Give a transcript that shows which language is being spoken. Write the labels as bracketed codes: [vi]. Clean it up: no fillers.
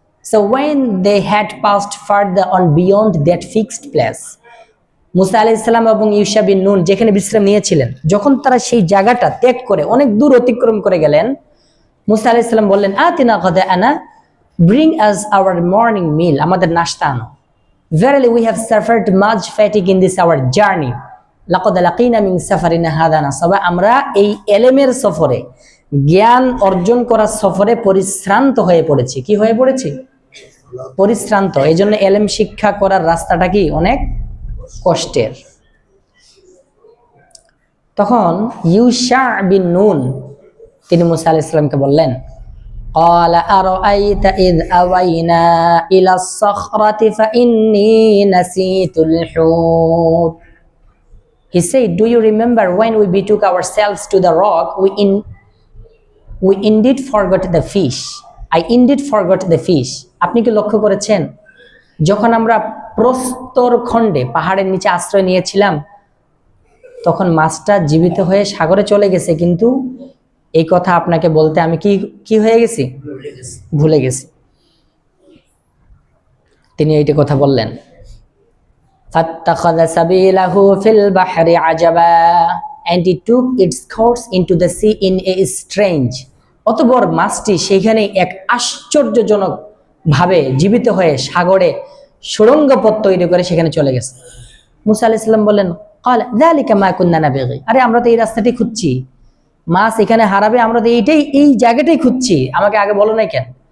[en] So when they had passed further on beyond that fixed place, [bn] মুসা আলাইহিস সালাম এবং ঈসা বিন নুন যেখানে বিশ্রাম নিয়েছিলেন, যখন তারা সেই জায়গাটা ত্যাগ করে অনেক দূর অতিক্রম করে গেলেন, মুসা আলাইহিস সালাম বললেন [ar] আতিনা গাদাআনা, [en] bring us our morning meal, [bn] আমাদের নাশতা আনো। [en] Verily we have suffered much fatigue in this our journey. [ar] লাকাদ লাকিনা মিন সাফারিনা হাদা নাসাবা, [bn] আমরা এই এলেমের সফরে, জ্ঞান অর্জন করার সফরে পরিশ্রান্ত হয়ে পড়েছি। কি হয়ে পড়েছি? পরিশ্রান্ত। এই জন্য এলেম শিক্ষা করার রাস্তাটা কি অনেক কষ্টের। তখন ঈসা বিন নুন তিনি মুসা আলাইহিস সালামকে বললেন [ar] قال أرأيت إذ أوينا إلى الصخرة فإني نسيت الحوت. [en] He said, do you remember when we betook ourselves to the rock, we indeed forgot the fish. I indeed forgot the fish. [bn] আপনি কি লক্ষ্য করেছেন যখন আমরা প্রস্তর খণ্ডে পাহাড়ের নিচে আশ্রয় নিয়েছিলাম তখন মাছটা জীবিত হয়ে সাগরে চলে গেছে, কিন্তু এই কথা আপনাকে বলতে আমি কি হয়ে গেছি? ভুলে গেছি। তিনি এইটা কথা বললেন। [ar] ফাত্তাখাযা সাবিলাহু ফিল বাহরি আজাবা, [en] and it took its course into the sea in a strange. [bn] অতঃপর মাছটি সেখানে এক আশ্চর্যজনক ভাবে জীবিত হয়ে সাগরে সুড়ঙ্গ পথ তৈরি করে সেখানে চলে গেছে। মুসা আলাইহিস সালাম বললেন [ar] ক্বালা যালিকা মা কুন্না নাবগি, [bn] আরে আমরা তো এই রাস্তাটি খুঁজছি, মাছ এখানে হারাবে, আমরা তো এই জায়গাটাই খুঁজছি, আমাকে আগে বলো নাই কেন?